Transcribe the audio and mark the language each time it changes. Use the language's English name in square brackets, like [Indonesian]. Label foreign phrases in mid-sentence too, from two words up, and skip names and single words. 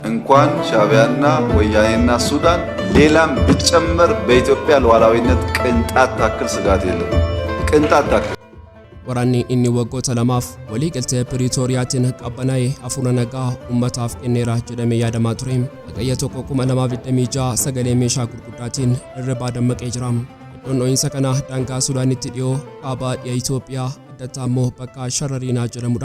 [Amharic] እንኳን ሻዕቢያና ወያኔና ሱዳን ሌላም ብትጨምር በኢትዮጵያ ሉዓላዊነት ቅንጣት ታክል ስጋት የለም። ቅንጣት ታክል [Oromo] waraanni inni waggoota lamaaf walii galtee Piriitooriyaatiin qabbana'ee hafuura nagaa uummataaf kenneera jedhamee yaadamaa ture. Hagayya 2026 sagalee meeshaa gurguddaatiin irribaa dammaqee jira. Iddoon dho'iinsa kana daangaa Suudaanitti dhiyoo kaabaa dhiya Itoophiyaa addattaa immoo bakka Sharariinaa jedhamudha.